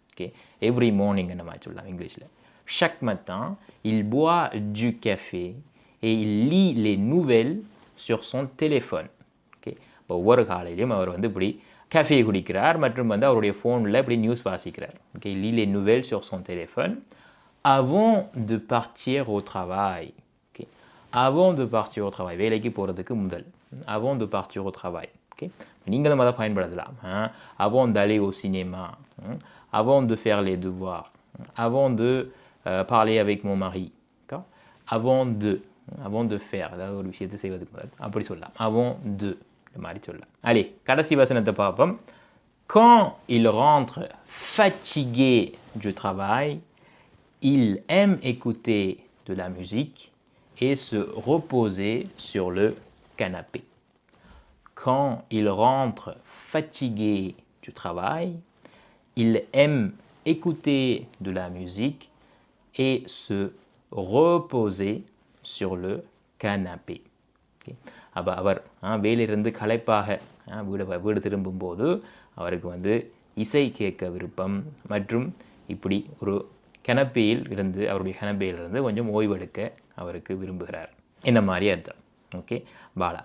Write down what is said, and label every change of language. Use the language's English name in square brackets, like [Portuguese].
[Tamil] Okay, every morning என்ன மாதிரி சொல்லலாம் இங்கிலீஷில். [French] Chaque matin, il boit du café et il lit les nouvelles sur son téléphone. [Tamil] Okay, இப்போ ஒவ்வொரு காலையிலையும் அவர் இப்படி காஃபே குடிக்கிறார் மற்றும் அவருடைய ஃபோனில் இப்படி news வாசிக்கிறார். [French] ஓகே, il lit les nouvelles sur son téléphone avant de partir au travail. ஓகே, avant de partir au travail, [Tamil] வேலைக்கு போகிறதுக்கு முதல். [French] avant de partir au travail. [Tamil] Okay, நீங்களும் அதை பயன்படுத்தலாம். [French] avant d'aller au cinéma, avant de faire les devoirs, avant de parler avec mon mari, avant de faire, [Tamil] அதாவது ஒரு விஷயத்தை செய்வதுக்கு முதல் அப்படி சொல்லலாம். [French] avant de [Tamil] மாதிரி சொல்லலாம். [French] allez, [Tamil] கடைசி வசனத்தை பார்ப்போம். [French] Quand il rentre fatigué du travail, il aime écouter de la musique et se reposer sur le canapé. Quand il rentre fatigué du travail, il aime écouter de la musique et se reposer sur le canapé. [English] Okay. [Tamil] அப்போ அவர் வேலையிலிருந்து களைப்பாக வீடு திரும்பும்போது அவருக்கு இசை கேட்க விருப்பம் மற்றும் இப்படி ஒரு கனப்பையில் இருந்து அவருடைய கனப்பையிலிருந்து கொஞ்சம் ஓய்வெடுக்க அவருக்கு விரும்புகிறார். என்ன மாதிரி அர்த்தம். ஓகே, பாலா.